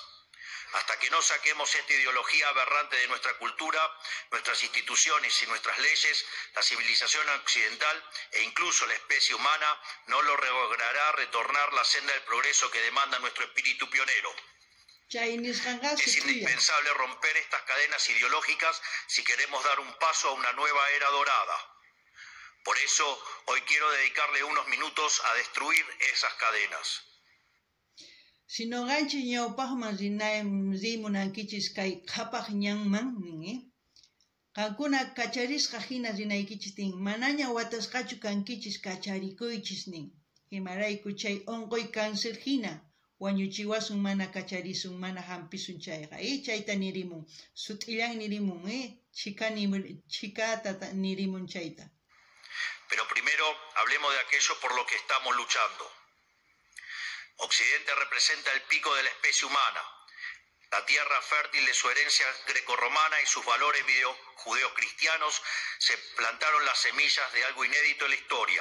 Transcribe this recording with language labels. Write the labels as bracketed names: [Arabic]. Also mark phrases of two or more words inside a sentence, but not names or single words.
[Spanish] Hasta que no saquemos esta ideología aberrante de nuestra cultura, nuestras instituciones y nuestras leyes, la civilización occidental e incluso la especie humana no logrará retornar la senda del progreso que demanda nuestro espíritu pionero. Es indispensable romper estas cadenas ideológicas si queremos dar un paso a una nueva era dorada. Por eso, hoy quiero dedicarle unos minutos a destruir esas cadenas. [Quechua] Si noqanchis ñawpaqman rimunankichis kay qhapaq ñanman nin, qankuna kacharisqa hina rinaykichis nin, manaña watasqachu kankichis kacharikuychis nin. Imarayku chay onqoy cáncer hina wañuchiwasun mana kacharisun, mana hampisun chayqa. Chayta nirimun, sut'illan nirimun, chikata nirimun chayta. [Spanish] Pero primero hablemos de aquello por lo que estamos luchando. Occidente representa el pico de la especie humana, la tierra fértil de su herencia grecorromana y sus valores judeocristianos se plantaron las semillas de algo inédito en la historia.